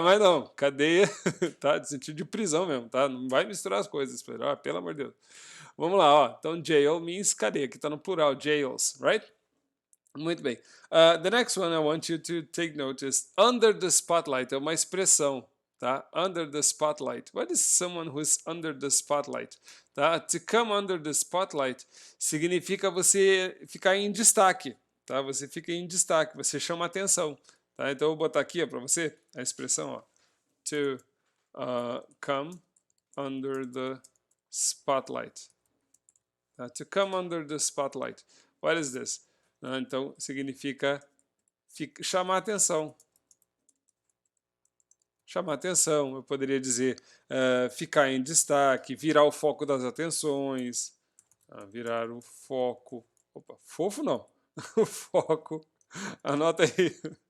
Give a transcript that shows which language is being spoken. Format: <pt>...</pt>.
<pt>Mas não, cadeia, tá? De sentido de prisão mesmo, tá? Não vai misturar as coisas, pelo amor de Deus. Vamos lá, ó. Então,</pt> <en>jail means</en> <pt>cadeia, que está no plural, jails, right? Muito bem.</pt> <en>The next one I want you to take note is under the spotlight,</en> <pt>é uma expressão, tá?</pt> <en>Under the spotlight. What is someone who is under the spotlight?</en> <pt>Tá?</pt> <en>To come under the spotlight</en> <pt>significa você ficar em destaque, tá? Você fica em destaque, você chama atenção, tá? Então eu vou botar aqui para você a expressão, ó.</pt> <en>To come under the spotlight. Tá? To come under the spotlight. What is this?</en> <pt>Então significa chamar atenção. Chamar atenção, eu poderia dizer ficar em destaque, virar o foco das atenções, virar o foco, opa, fofo não, o foco, anota aí.</pt>